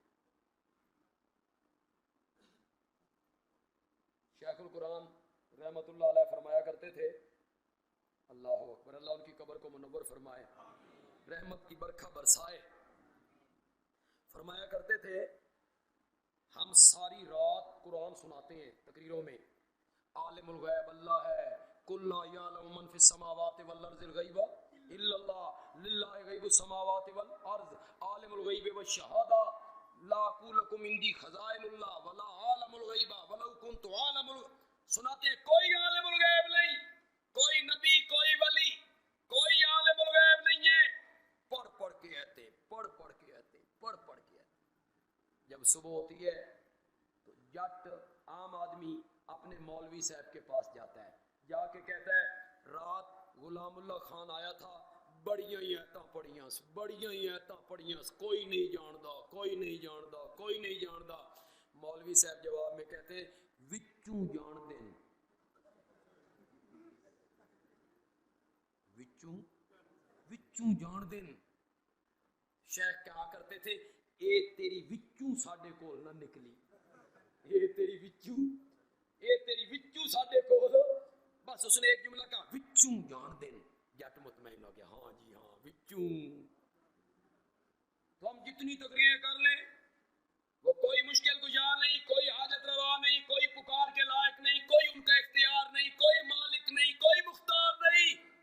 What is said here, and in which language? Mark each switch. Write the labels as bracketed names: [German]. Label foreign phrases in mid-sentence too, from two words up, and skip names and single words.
[Urdu] شیخ القرآن [Arabic] رحمت اللہ علیہ [Urdu] فرمایا کرتے تھے, [Arabic] اللہ اکبر, [Urdu] اللہ ان کی قبر کو منور فرمائے, رحمت کی برکھا برسائے. فرمایا کرتے تھے ہم ساری رات قرآن سناتے ہیں تقریروں میں. عالم الغیب اللہ ہے, [Arabic] قل لا یعلم من فی السماوات والارض الغیب الا اللہ للہ غیب السماوات والارض عالم الغیب والشہادہ لا اقول لکم عندی خزائن اللہ ولا عالم الغیب ولو کنت عالم الغیب. [Urdu] سناتے ہیں کوئی عالم الغیب نہیں, کوئی نبی, کوئی ولی, کوئی عالم الغیب نہیں ہے. پڑھ پڑھ کے آتے, پڑھ پڑھ کے آتے, پڑھ پڑھ کے آتے. جب صبح ہوتی ہے تو جٹ عام آدمی اپنے مولوی صاحب کے پاس جاتا ہے, جا کے کہتا ہے رات غلام اللہ خان آیا تھا, [Punjabi] بڑیاں ہی ایتاں پڑھیاں, بڑیاں ہی ایتاں پڑھیاں, کوئی نہیں جاندا, کوئی نہیں جاندا, کوئی نہیں جاندا. [Urdu] مولوی صاحب جواب میں کہتے [Punjabi] وچوں جان دین, وچوں جان دین. [Urdu] شیخ کہا کرتے تھے [Punjabi] اے تیری وچوں ساڈے کول نہ نکلی, اے تیری وچوں ساڈے کول. [Urdu] بس اس نے ایک جملہ کہا [Punjabi] وچوں جان دین, [Urdu] جٹ مطمئن ہو گیا, [Punjabi] ہاں جی ہاں وچوں. [Urdu] تو ہم جتنی تقریریں کر لیں وہ کوئی مشکل گزار نہیں, کوئی حاجت روا نہیں, کوئی پکار کے لائق نہیں, کوئی ان کا اختیار نہیں, کوئی مالک نہیں, کوئی مختار نہیں.